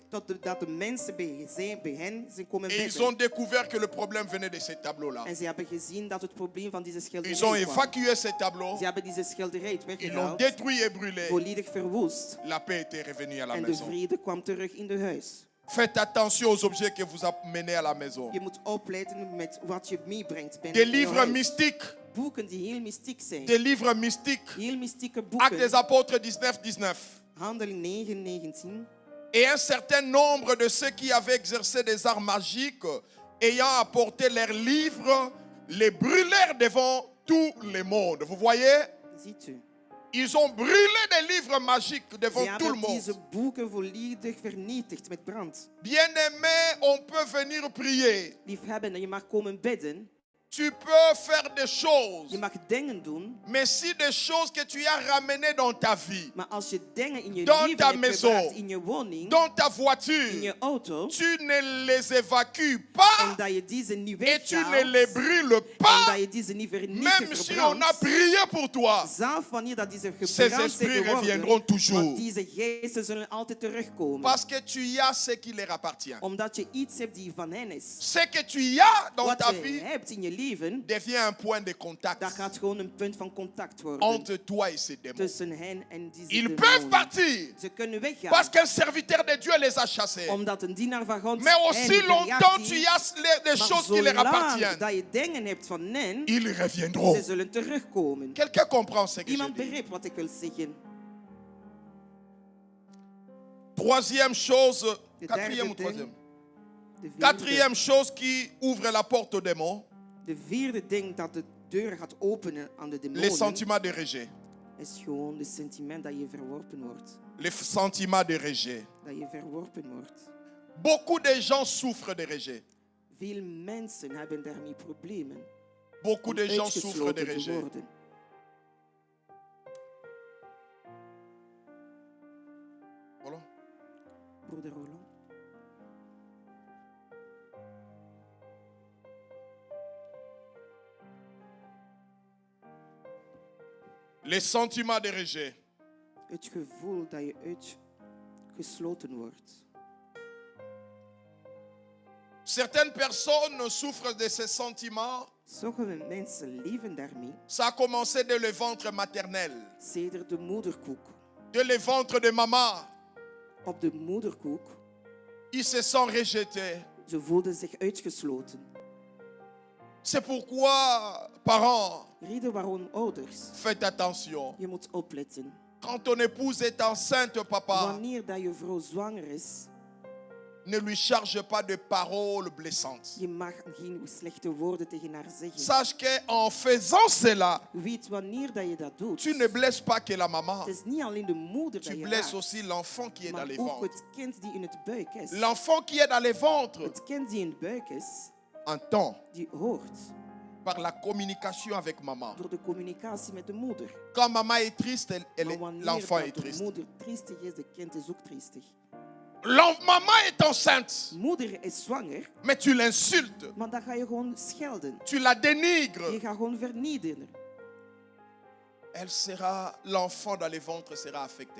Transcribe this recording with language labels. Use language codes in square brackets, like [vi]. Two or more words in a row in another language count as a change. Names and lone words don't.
[nl] Dat de mensen bij hen zijn komen [fr] Et ils [nl] bidden. [fr] ont découvert que le problème venait de ces tableaux-là. [nl] En ze hebben gezien dat het probleem van deze [fr] Ils ont [nl] schilderij kwam. [fr] évacué ces tableaux, [nl] Ze hebben deze schilderij [fr] ils l'ont [nl] weggehaald, [fr] détruit et brûlé. [nl] volledig verwoest. [fr] La paix était revenue à la [nl] En de [fr] maison. [nl] vrede kwam terug in de huis. [fr] Faites attention aux objets que vous amenez à la maison. [nl] Je moet opletten met wat je meebrengt binnen [fr] Des [nl] in je [fr] livres [nl] huis. [fr] mystiques, [nl] Boeken die heel mystiek zijn. [fr] des livres mystiques. [nl] Heel mystieke [fr] Actes des [nl] boeken. [fr] Apôtres 19, 19. [nl] Handeling 9, 19. [fr] Et un certain nombre de ceux qui avaient exercé des arts magiques, ayant apporté leurs livres, les brûlèrent devant tout le monde. Vous voyez? [nl] Ziet u? [fr] Ils ont brûlé des livres magiques devant [nl] Ze [fr] tout le [nl] hebben deze [fr] monde. [nl] boeken volledig vernietigd met brand. [fr] Bien-aimé, on peut venir prier. [nl] Liefhebben, je mag komen bidden. [fr] Tu peux faire des choses. [nl] Je mag dingen doen. [fr] Mais si des choses que tu as ramenées dans ta vie, [nl] Maar als je dingen in je [fr] Dans [nl] leven [fr] ta [nl] hebt [fr] maison, [nl] gebracht, in je woning, [fr] dans ta [nl] in [fr] voiture, [nl] je auto, [fr] tu ne les évacues [nl] en [fr] pas [nl] dat je deze niet [fr] et tu [nl] weghaalt, [fr] ne les brûles [nl] en [fr] pas, [nl] dat je deze niet vernietigt, [fr] même si on a [nl] verbrandt, [fr] prié pour toi. [nl] zelf wanneer dat deze [fr] Ces [nl] gebrand [fr] esprits [nl] zijn [fr] reviendront [nl] geworden, [fr] toujours. [nl] want deze geesten zullen altijd terugkomen. [fr] Parce que tu y as ce qui leur appartient. [nl] Omdat je iets hebt die van hen is. [fr] Ce que tu y as dans [nl] Wat [fr] ta [nl] je [fr] vie [nl] hebt in je leven, [fr] devient un point de contact [nl] dat gaat gewoon een punt van contact worden [fr] entre toi et ces démons. [nl] tussen hen en deze [fr] Ils peuvent [nl] demonen. [fr] partir [nl] Ze kunnen weggaan, [fr] parce qu'un serviteur de Dieu les a chassés. [nl] omdat een dienaar van God [fr] Mais [nl] hen [fr] aussi [nl] verjaagd [fr] longtemps tu [nl] heeft. [fr] y as des [nl] Maar [fr] choses qui leur [nl] zolang [fr] appartiennent, [nl] dat je dingen hebt van hen, [fr] ils reviendront. [nl] ze zullen terugkomen. [fr] Quelqu'un comprend ce que je [nl] Iemand [fr] dis? [nl] begrijpt wat ik wil zeggen. [fr] Troisième chose, [nl] De [fr] quatrième ou [nl] derde [fr] troisième? [nl] ding, [fr] Quatrième chose qui ouvre la porte aux démons, [nl] de vierde ding dat de deur gaat openen aan de [fr] les [nl] demonen, [fr] sentiments de rejet. [nl] is gewoon de sentiment dat je verworpen wordt. [fr] Les sentiments de rejet. [nl] Dat je verworpen wordt. [fr] Beaucoup de gens souffrent de rejet. [nl] Veel mensen hebben daarmee problemen. [fr] Beaucoup de [nl] om [fr] gens souffrent de [nl] uitgesloten te [fr] rejet. [nl] worden. [fr] Voilà. [nl] Broeder Roland. [fr] Les sentiments de rejet. [nl] Het gevoel dat je uitgesloten wordt. [fr] Certaines personnes souffrent de ces sentiments. [nl] Sommige mensen leven daarmee. [fr] Ça a commencé dès le ventre maternel, [nl] Sedert de moederkoek. [fr] dès le ventre de maman. [nl] Op de moederkoek. [fr] Ils se sont rejetés. [nl] Ze voelden zich uitgesloten. [fr] C'est pourquoi, parents, [nl] Reden waarom ouders. [fr] faites attention. [nl] Je moet opletten. [fr] Quand ton épouse est enceinte, papa, [nl] Wanneer dat je vrouw zwanger is, [fr] ne lui charge pas de paroles blessantes. [nl] je mag geen slechte woorden tegen haar zeggen. [fr] Sache qu'en faisant cela, [nl] Weet wanneer dat je dat doet. [fr] tu ne blesses pas que la maman. [nl] Het is niet alleen de moeder [fr] Tu [nl] dat je [fr] blesses [nl] raakt, [fr] aussi l'enfant qui est dans [nl] maar [fr] les [nl] ook [fr] ventres. [nl] het kind die in het buik is. [fr] L'enfant qui est dans les ventres [nl] Het kind die in het buik is, [fr] entend [nl] die hoort [fr] par la communication avec maman. [nl] door de communicatie met de moeder. [fr] Quand maman est triste, [nl] Maar wanneer [fr] l'enfant [nl] dat [fr] est [nl] de [fr] triste. [nl] moeder triestig is, de kind is ook triestig. [fr] Maman est enceinte, [nl] Moeder is zwanger, [fr] mais tu l'insultes, [nl] maar dan ga je gewoon schelden. [fr] tu la [nl] Je [fr] dénigres. [nl] gaat gewoon vernietigen. [fr] L'enfant dans les ventres sera affecté.